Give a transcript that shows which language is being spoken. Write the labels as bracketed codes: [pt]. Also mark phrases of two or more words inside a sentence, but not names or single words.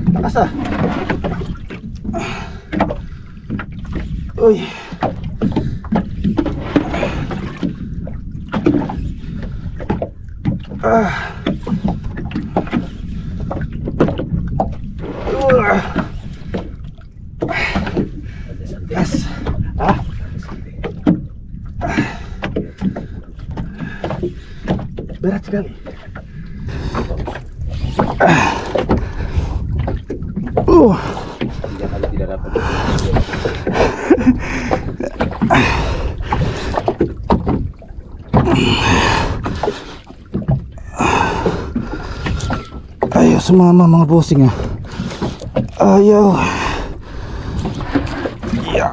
[tl] Lakas ah. Uy. Yes. [id] Berat sekali. Tidak dapat. [tl] Ayaw sumama mga bossing ah. Ayaw. Yeah.